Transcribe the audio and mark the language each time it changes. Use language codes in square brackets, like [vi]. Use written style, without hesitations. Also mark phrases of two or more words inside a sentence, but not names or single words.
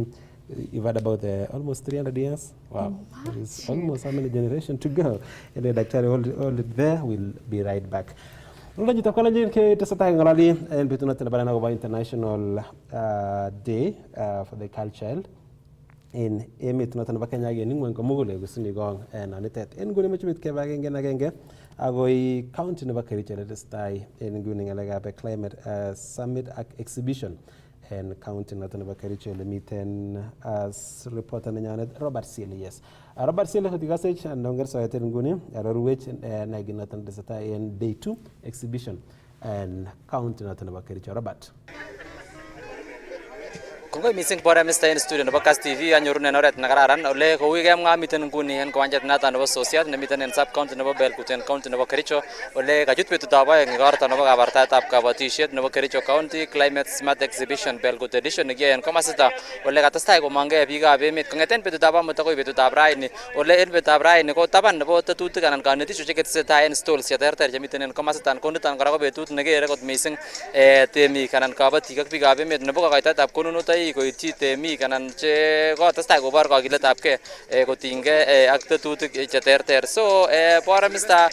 [en] You've had about almost 300 years. Wow, there is almost how many generations to go? And the Daktari, hold it there. We'll be right back. International Day for the Girl Child. [kln] In emit notan bakanya ge ningwen ko mugule gusini gong en anitet en gune machimit ke bagenge nagenge agoi county ne bakari chere stai en gune ngalaga be [en] climate summit exhibition [kln] en county notan bakari chere miten as reporter nyane Robert Sile. Yes, Robert Sile hotiga sech ndonger so eten gune arorwech na gi notan stai en [en] day 2 exhibition [kln] en county notan bakari chere Robert. Kungoi missing bora Mr. [en] in studio [kln] nebo Kass TV anyorunen oret nekararan ole kou kemwa miten nguni en kiwanjet noton nebo sosiot nemiten en sub county nebo Belkuten county nebo Kericho ole kachut betutab oeng igorto nebo kabartaetab kabatisiet nebo Kericho County Climate Smart Exhibition Belkut edition nekiyoe en komasita ole katestai komongei biikab emet kong'eten betutab amut akoi betutab raini ole en betutab raini ko taban nebo tetutik anan kanetisosiek chetesetai en stalls cheterter chemiten en komasitan ko niton kora ko betut nekere kot missing temik anan kabatik ak biikab emet nebo kokoitoetab konunotoik koityi temik anan che kotestai kobor kakiletabgei kotinygei ak tetutik cheterter so bora Mr.